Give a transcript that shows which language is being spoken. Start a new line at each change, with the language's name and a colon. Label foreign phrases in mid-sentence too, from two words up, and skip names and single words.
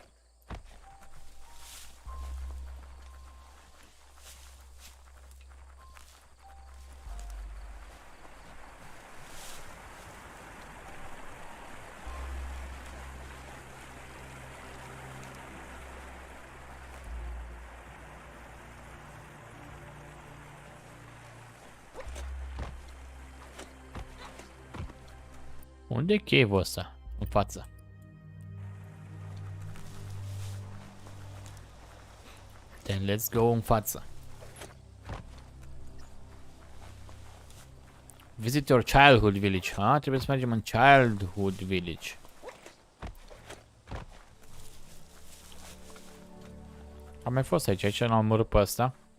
Romanian: Unde e cave-ul ăsta? În față.
English: Then let's go
Romanian: în față.
English: Visit your childhood village. Ha?
Romanian: Trebuie să mergem în
English: childhood village.
Romanian: Am mai fost aici. Aici l-am omorât pe ăsta.